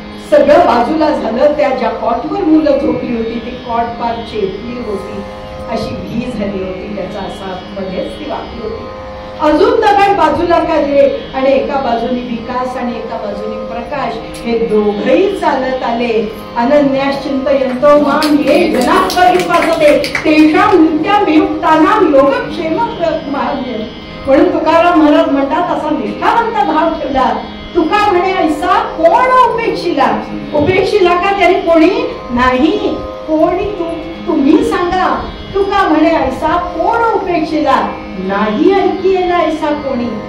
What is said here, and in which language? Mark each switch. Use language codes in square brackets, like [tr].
[mr] सगळं बाजूला झालं. त्या ज्या कॉटवर मुलं झोपली होती ती कॉट पार चेपली होती, अशी भी झाली होती. त्याचा असा मध्येच ती वाकली होती. अजून दगड बाजूला काढले आणि एका बाजूनी विकास आणि एका बाजूनी प्रकाश हे दोघही चालत आले. [sa] अनन्यास चिंतयन्तो मां ये जनाः परिपासते तेषां नित्यं वियुक्तानां योगक्षेमं प्रमाद्य. [mr] म्हणून तुकाराम महाराज म्हणतात असा निष्ठावंत भाव ठेवला. तुका म्हणे ऐसा कोण उपेक्षिला. उपेक्षिला का त्याने कोणी नाही. कोणी तुम्ही सांगा. तुका म्हणे ऐसा कोण उपेक्षिला नाही ऐकिला ऐसा कोणी.